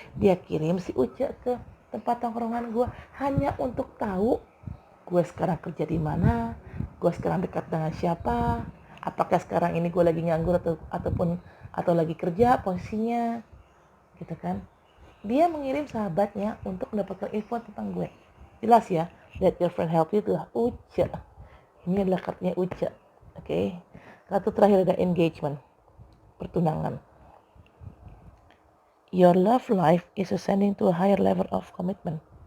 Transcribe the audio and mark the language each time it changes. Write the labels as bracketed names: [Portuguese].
[Indonesian] Dia kirim si Uce ke tempat tongkrongan gue. Hanya untuk tahu gue sekarang kerja di mana, gue sekarang dekat dengan siapa, apakah sekarang ini gue lagi nganggur atau lagi kerja posisinya, gitu kan. Dia mengirim sahabatnya untuk mendapatkan info tentang gue. Jelas ya, [English] that your friend help you [Indonesian] itu Uce. Ini adalah kartunya Uce, oke. Kartu terakhir ada engagement, pertunangan. [English] Your love life is ascending to a higher level of commitment.